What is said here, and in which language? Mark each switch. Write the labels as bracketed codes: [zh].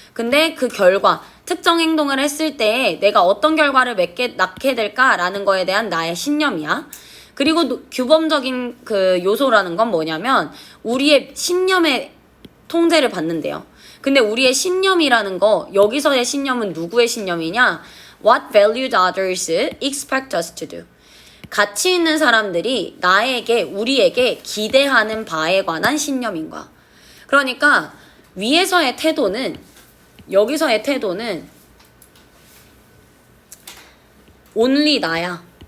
[ko] 근데 그 결과, 특정 행동을 했을 때 내가 어떤 결과를 낳게 될까라는 거에 대한 나의 신념이야. 그리고 규범적인 그 요소라는 건 뭐냐면, 우리의 신념의 통제를 받는데요. 근데 우리의 신념이라는 거, 여기서의 신념은 누구의 신념이냐? [en] What valued others expect us to do. [ko] 가치 있는 사람들이 나에게, 우리에게 기대하는 바에 관한 신념인 거야. 그러니까 위에서의 태도는, 여기서의 태도는 only 나야.